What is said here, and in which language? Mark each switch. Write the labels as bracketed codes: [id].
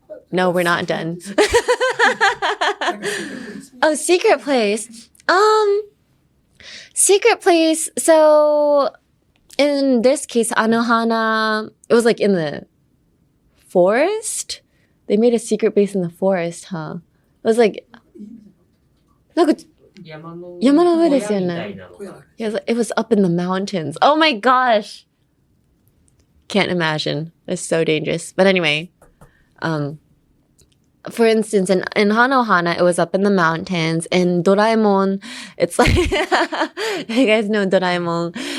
[en] No, we're not done. Oh, secret place. secret place. So in this case, Anohana, it was like in the forest. They made a secret base in the forest, huh? It was like, [ja] なんか山の上ですよね。 [en] It was up in the mountains. Oh my gosh. Can't imagine. It's so dangerous. But anyway, for instance, in Anohana, it was up in the mountains. In Doraemon, it's like, you guys know Doraemon.